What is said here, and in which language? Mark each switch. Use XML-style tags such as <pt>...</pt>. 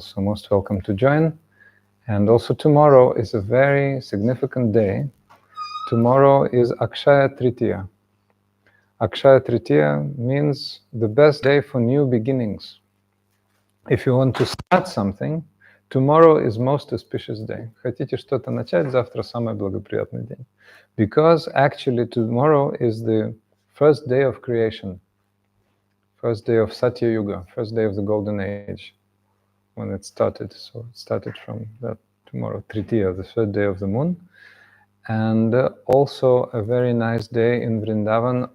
<en>So most welcome to join. And also tomorrow is a very significant day. Tomorrow is Akshaya Tritiya. Akshaya Tritiya means the best day for new beginnings. If you want to start something, tomorrow is most auspicious day.</en> <ru>Хотите что-то начать, завтра самый благоприятный день.</ru> <en>Because actually tomorrow is the first day of creation, first day of Satya Yuga, first day of the golden age, when it started. So it started from that tomorrow, Tritiya, the third day of the moon. And also a very nice day in Vrindavan.</en>